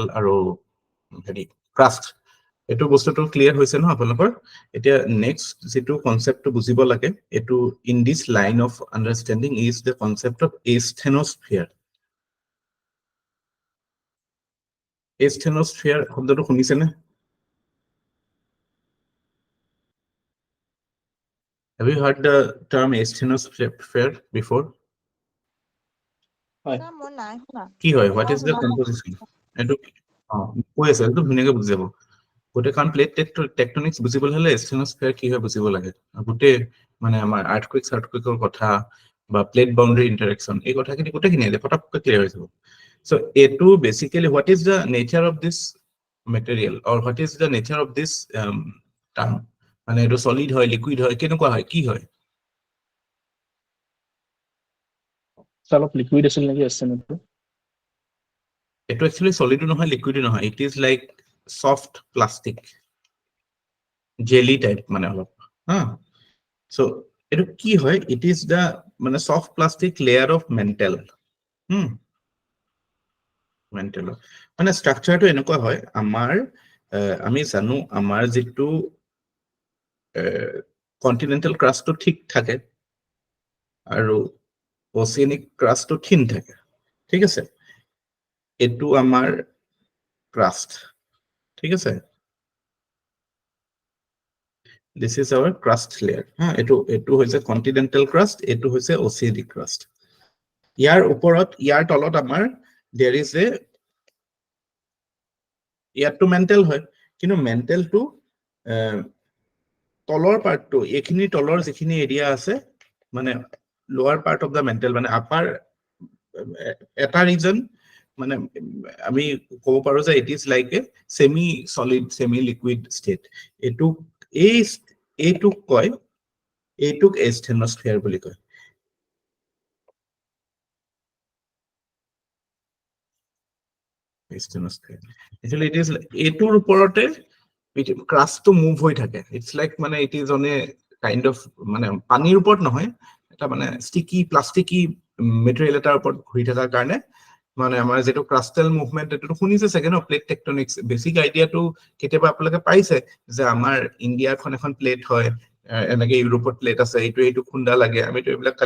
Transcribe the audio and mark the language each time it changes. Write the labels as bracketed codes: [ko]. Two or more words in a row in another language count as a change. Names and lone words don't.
[as] আৰু হেৰি ক্ৰাষ্ট এটো বস্তুটো ক্লিয়াৰ হৈছে ন আপোনালোকৰ এতিয়া নেক্সট যেটো কনসেপ্টটো বুজিব লাগে এটো [en] in this line of understanding is the concept of asthenosphere [as] এস্থেনোস্ফিয়াৰ শব্দটো শুনিছেনে [en] Have you heard the term asthenosphere before? [as] কি হয় [en] what is the composition [as] এটো কৈ আছে একদম ধুনীয়াকৈ বুজাব গোটে কাৰণ [en] plate tectonics [as] বুজিবলৈ হলে asthenosphere কি হয় বুজিব লাগে গোটে মানে আমাৰ আৰ্থকুইকৰ কথা বা [en] plate boundary interaction [as] এই কথাখিনি গোটেখিনি আছে ফটাফট ক্লিয়াৰ হৈ যাব so এটো বেসিক্যালি [en] what is the nature of this material or what is the nature of this term [as] মানে এটো সলিড হয় লিকুইড হয় কেনেকুৱা হয় কি হয় অলপ লিকুইড আছিল নেকি এস্টেনটো এটো एक्चुअली সলিড নহয় লিকুইড নহয় [en] it is like soft plastic jelly type [as] মানে অলপ সো এটো কি হয় [en] it is the [as] মানে [en] soft plastic layer of mantle [as] মেন্টেল মানে স্ট্রাকচারটো এনেকুৱা হয় আমাৰ আমি জানো আমাৰ যেটো [en] continental crustটো [as] ঠিক থাকে আৰু [en] oceanic crustটো [as] থিন থাকে ঠিক আছে এটো আমাৰ ক্রাস্ট ঠিক আছে [en] this is our crust layer [as] এটো হৈছে [en] continental crust [as] এটো হৈছে [en] oceanic crust [as] ইয়াৰ ওপৰত ইয়াৰ তলত আমাৰ [en] there is a [as] ইয়াৰটো মেন্টেল হয় কিন্তু মেন্টেলটো তলৰ পাৰ্টটো এখিনি তলৰ যিখিনি এৰিয়া আছে মানে [en] lower part of the mantle [as] মানে আপাৰ এটা ৰিজন মানে আমি ক'ব পাৰো যে [en] it is like a semi solid semi liquid state [as] এইটোক কয় এইটোক এস্থেনোস্ফিয়াৰ বুলি কয় [en] actually it is [as] এটোৰ ওপৰতে ক্রাস্টটো মুভ হৈ থাকে [en] it's like [as] মানে [en] it is on a kind of [as] মানে পানীৰ ওপৰত নহয় এটা মানে [en] sticky plasticky materialএটাৰ [as] ওপৰত ঘূৰি থকাৰ কাৰণে মানে আমাৰ যেটো [en] crustal movement [as] এটো শুনিছে [en] second of plate tectonics basic ideaটো [as] কেতিয়াবা আপোনালোকে পাইছে যে আমাৰ ইন্ডিয়াখন এখন প্লেট হয় এনেকে ইউৰোপত প্লেট আছে এইটো খুন্দা লাগে আমি তো এইবিলাক